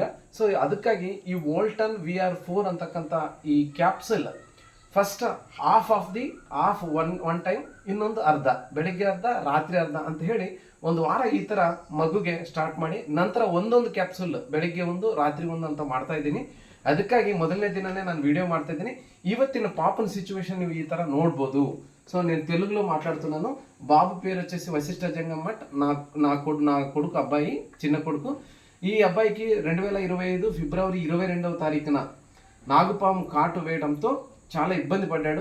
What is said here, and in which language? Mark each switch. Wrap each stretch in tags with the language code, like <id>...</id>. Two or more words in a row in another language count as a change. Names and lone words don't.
<kn>ಸೊ ಅದಕ್ಕಾಗಿ ಈ ವೋಲ್ಟನ್ VR4 ಅಂತಕ್ಕಂಥ ಈ ಕ್ಯಾಪ್ಸುಲ್</kn> <en>first half one time,</en> <kn>ಇನ್ನೊಂದು ಅರ್ಧ, ಬೆಳಿಗ್ಗೆ ಅರ್ಧ ರಾತ್ರಿ ಅರ್ಧ ಅಂತ ಹೇಳಿ ಒಂದು ವಾರ ಈ ಥರ ಮಗುಗೆ ಸ್ಟಾರ್ಟ್ ಮಾಡಿ, ನಂತರ ಒಂದೊಂದು ಕ್ಯಾಪ್ಸುಲ್ ಬೆಳಿಗ್ಗೆ ಒಂದು ರಾತ್ರಿ ಒಂದು ಅಂತ ಮಾಡ್ತಾ ಇದ್ದೀನಿ. ಅದಕ್ಕಾಗಿ ಮೊದಲನೇ ದಿನನೇ ನಾನು ವಿಡಿಯೋ ಮಾಡ್ತಾ ಇದ್ದೀನಿ. ಇವತ್ತಿನ ಪಾಪನ ಸಿಚ್ಯುವೇಷನ್ ನೀವು ಈ ಥರ ನೋಡ್ಬೋದು.</kn> <te>సో నేను తెలుగులో మాట్లాడుతున్నాను. బాబు పేరు వచ్చేసి వశిష్ఠ జంగమఠ్. నా కొడుకు అబ్బాయి, చిన్న కొడుకు. ఈ అబ్బాయికి 2025 ఫిబ్రవరి 22వ తారీఖున నాగుపాము కాటు వేయడంతో చాలా ఇబ్బంది పడ్డాడు.</te>